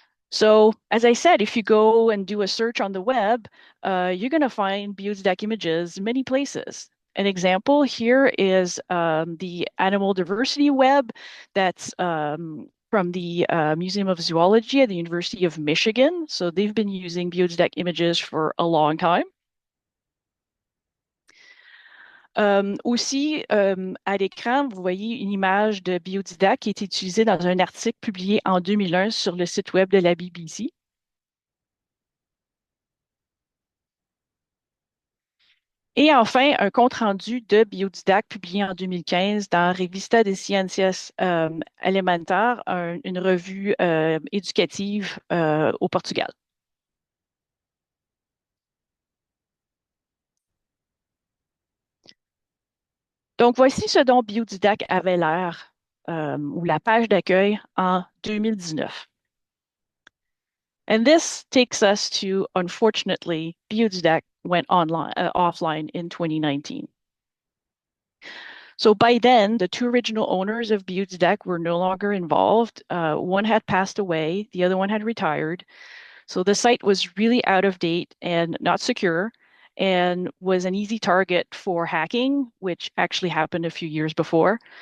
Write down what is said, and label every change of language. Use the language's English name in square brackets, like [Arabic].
[English] So as I said, if you go and do a search on the web, you're going to find BIODIDAC images many places. An example here is the animal diversity web that's from the Museum of Zoology at the University of Michigan. So they've been using BIODIDAC images for a long time. [French] Aussi, à l'écran, vous voyez une image de BIODIDAC qui est utilisée dans un article publié en 2001 sur le site web de la BBC. Et enfin, un compte-rendu de BIODIDAC publié en 2015 dans Revista de Ciencias Elementaires, une revue éducative au Portugal. Donc, voici ce dont BioDidac avait l'air, ou la page d'accueil en 2019. [English] And this takes us to, unfortunately, BioDidac went offline in 2019. So by then, the two original owners of BioDidac were no longer involved. One had passed away, the other one had retired. So the site was really out of date and not secure and was an easy target for hacking, which actually happened a few years before.